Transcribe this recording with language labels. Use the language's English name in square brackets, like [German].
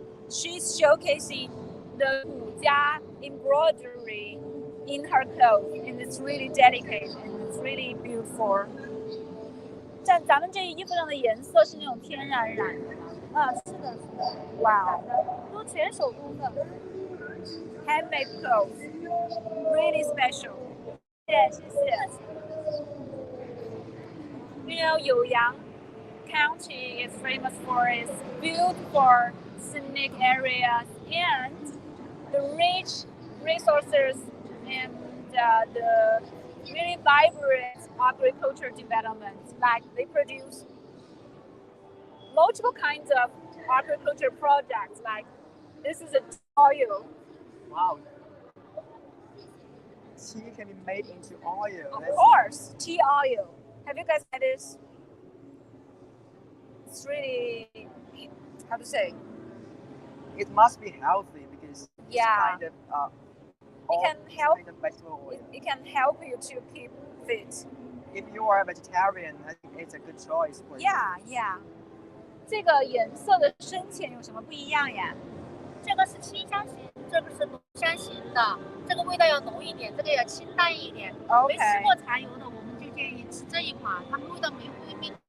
[English] She's showcasing the Tujia embroidery in her clothes, and it's really delicate and it's really beautiful. [Chinese] 咱们这衣服上的颜色是那种天然染的吗？是的，是的。哇，都全手工的 [English] handmade clothes, really special. [Chinese] 谢谢。 [English] Youyang County is famous for its beautiful scenic areas and the rich resources and the really vibrant agriculture development. Like they produce multiple kinds of agriculture products. Like this is a oil. Wow. Tea can be made into oil. Of course, tea oil. Have you guys had this? It's really, how to say? It must be healthy because it's kind of it can help. Kind of vegetable oil. It can help you to keep fit. If you are a vegetarian, I think it's a good choice for you. Yeah. [Chinese] 这个颜色的深浅有什么不一样呀？这个是清香型，这个是浓香型的，这个味道要浓一点，这个要清淡一点。没吃过茶油的，我们就建议吃这一款，它们味道没会变。